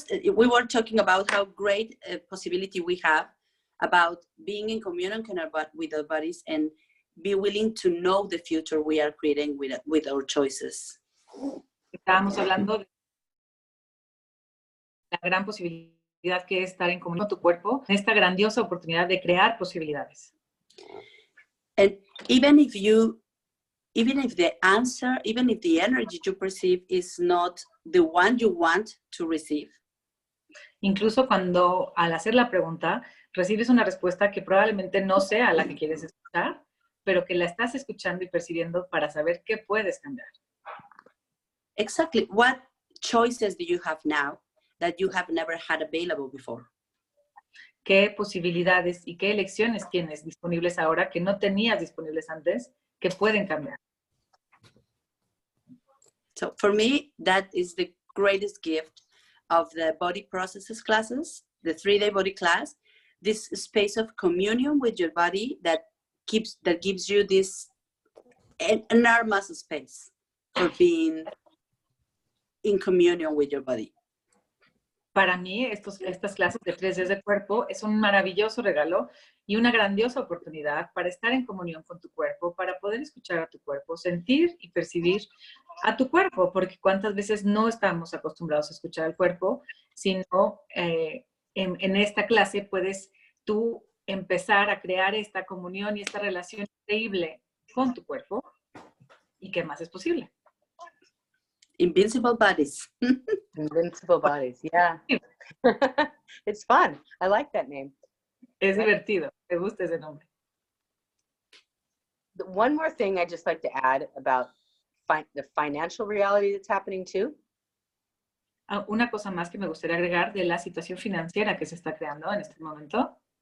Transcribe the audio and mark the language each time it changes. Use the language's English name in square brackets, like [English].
[English] We were talking about how great a possibility we have about being in communion with our bodies and be willing to know the future we are creating with our choices. [Spanish] Estábamos hablando de la gran posibilidad que es estar en comunión con tu cuerpo, esta grandiosa oportunidad de crear posibilidades. [English] And even if the energy you perceive is not the one you want to receive. [Spanish] Incluso cuando al hacer la pregunta recibes una respuesta que probablemente no sea la que quieres escuchar, pero que la estás escuchando y percibiendo para saber qué puedes cambiar. [English] Exactly. What choices do you have now that you have never had available before? [Spanish] ¿Qué posibilidades y qué elecciones tienes disponibles ahora que no tenías disponibles antes que pueden cambiar? [English] So for me, that is the greatest gift of the body processes classes, the 3-day body class, this space of communion with your body that gives you this enormous space for being in communion with your body. [Spanish] Para mí, estas clases de 3 días de cuerpo es un maravilloso regalo y una grandiosa oportunidad para estar en comunión con tu cuerpo, para poder escuchar a tu cuerpo, sentir y percibir a tu cuerpo, porque cuántas veces no estamos acostumbrados a escuchar al cuerpo, sino en esta clase puedes tú empezar a crear esta comunión y esta relación increíble con tu cuerpo. ¿Y qué más es posible? [English] Invincible bodies. Invincible bodies, yeah. It's fun. I like that name. [Spanish] Es divertido. Me gusta ese nombre. [English] One more thing I'd just like to add about the financial reality that's happening too. [Spanish] Una cosa más que me gustaría agregar de la situación financiera que se está creando en este momento.